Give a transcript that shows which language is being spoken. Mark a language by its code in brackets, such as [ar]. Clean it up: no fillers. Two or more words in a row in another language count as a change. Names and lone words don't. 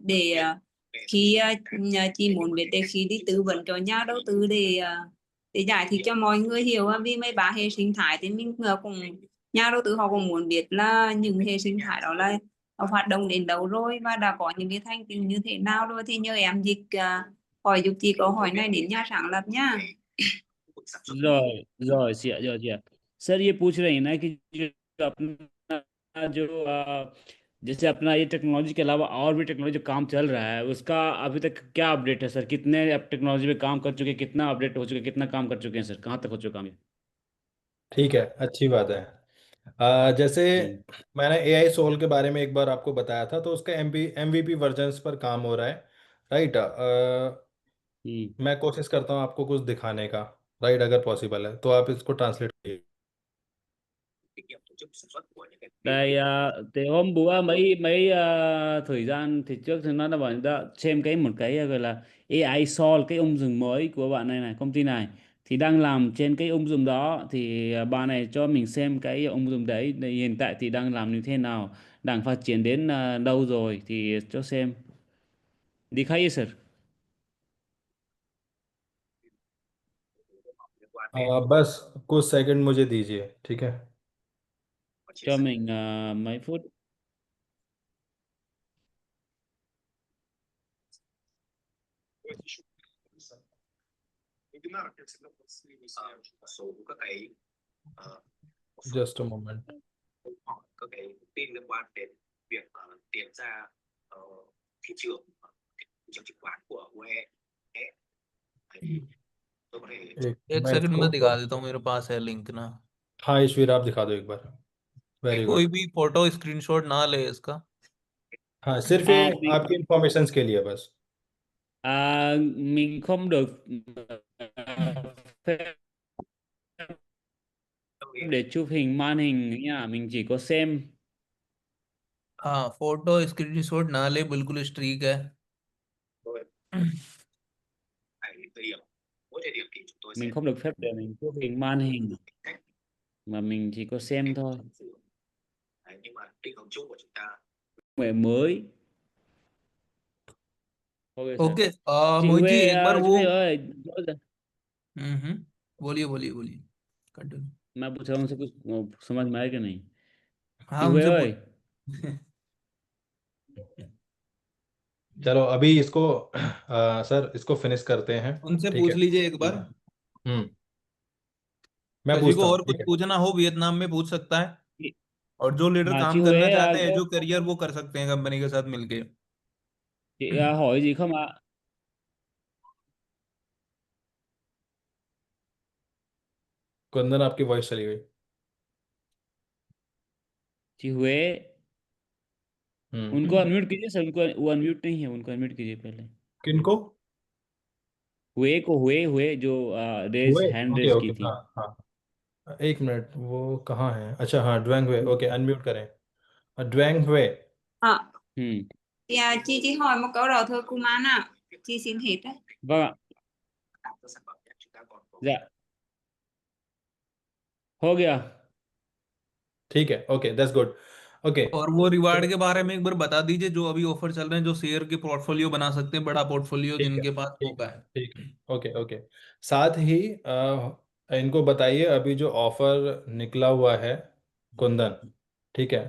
[vi] Để khi chị muốn biết để khi đi tư vấn cho nhà đầu tư để giải thích cho mọi người hiểu vì 13 hệ sinh thái thì mình cũng nhà đầu tư họ cũng muốn biết là những hệ sinh thái đó là hoạt động đến đâu rồi và đã có những cái thành tựu như thế nào rồi, thì nhờ em dịch hỏi giúp chị câu hỏi này đến nhà sáng lập nha. rồi rồi chị ạ, [hi] सर ये पूछ रहे हैं ना कि जो अपना जो जैसे अपना ये टेक्नोलॉजी के अलावा और भी टेक्नोलॉजी जो काम चल रहा है उसका अभी तक क्या अपडेट है सर, कितने अब टेक्नोलॉजी पे काम कर चुके हैं, कितना अपडेट हो चुके हैं, कितना काम कर चुके हैं सर, कहाँ तक हो चुका काम ये? ठीक है, अच्छी बात है। जैसे हम्म। मैंने एआई सोल के बारे में एक बार आपको बताया था, तो उसका [en] MVP versions [hi] पर काम हो रहा है, राइट। हम्म। मैं कोशिश करता हूँ आपको कुछ दिखाने का। राइट, अगर पॉसिबल है तो आप इसको ट्रांसलेट कीजिए। [vi] Đây thì hôm bữa mấy mấy thời gian thì trước thì nó đã bảo đã xem một cái gọi là AI Sol, cái ứng dụng mới của bạn này này, công ty này thì đang làm trên cái ứng dụng đó, thì bạn này cho mình xem cái ứng dụng đấy để hiện tại thì đang làm như thế nào, đang phát triển đến đâu rồi thì cho xem. [hi] दिखाइए सर। बस कुछ सेकंड मुझे दीजिए, ठीक है। [vi] Cho mình mấy phút. [en] just a moment. [hi] एक एक मैं सेकंड इसको, में दिखा देता हूँ, मेरे पास है लिंक ना। हाँ ईश्वर आप दिखा दो एक बार। वेरी कोई गुड। भी [en] photo screenshot [hi] ना ले इसका। हाँ सिर्फ ये À, आपकी इंफॉर्मेशन के लिए बस। [vi] mình không được phép để chụp hình màn hình nha, mình chỉ có xem. [hi] हाँ, [en] photo screenshot [hi] ना ले, बिल्कुल स्ट्रीक है। [vi] Mình không được phép để mình chụp hình màn hình mà mình chỉ có xem thôi. Người mới. [en] Ok sir. [hi] ओके, [vi] Chị [hi] मोहित जी [vi] Huệ, [hi] एक बार [vi] chị [hi] वो। [vi] Huệ ơi, [hi] बोलिए बोलिए बोलिए, कंटिन्यू। मैं पूछ रहा हूँ उनसे कुछ समझ में आया कि नहीं। [vi] chị [hi] हाँ, [vi] Huệ [hi] उनसे [vi] ơi, [hi] पूछ। चलो अभी इसको सर इसको फिनिश करते हैं, उनसे ठीक पूछ है। लीजिए एक बार। हम्म। मैं किसी पूछता को हूँ, और कुछ ठीक है। पूछना हो वियतनाम में पूछ सकता है। [vi] chị, [hi] और जो लीडर [vi] chị [hi] काम करना [vi] Huệ [hi] चाहते हैं, [vi] có [hi] जो करियर, वो कर सकते हैं कंपनी के साथ मिलके। [vi] chị hỏi gì không ạ? [hi] कुंदन आपकी वॉइस चली गई। [vi] Chị Huệ, हम्म। [hi] उनको अनम्यूट कीजिए सर, उनको वो अनम्यूट नहीं है, उनको अनम्यूट कीजिए पहले। किनको? हुए को, हुए हुए जो रेज हुए, हैंड ओके रेज की ओके, थी। हाँ हाँ। एक मिनट, वो कहाँ है? अच्छा हाँ, ड्वेंग हुए, ओके अनम्यूट करें। ड्वेंग हुए। À, [vi] Ừ. chị chỉ hỏi một câu đó thôi cô Man ạ. Chị xin hết đấy. Vâng ạ. Dạ, [hi] हो गया। [en] ठीक है, okay that's good. okay. [hi] और वो रिवार्ड के बारे में एक बार बता दीजिए, जो अभी ऑफर चल रहे हैं, जो शेयर के पोर्टफोलियो बना सकते हैं, बड़ा पोर्टफोलियो ठीक है, जिनके पास ठीक होगा है, है। ठीक है। ओके ओके। साथ ही इनको बताइए अभी जो ऑफर निकला हुआ है, कुंदन, ठीक है।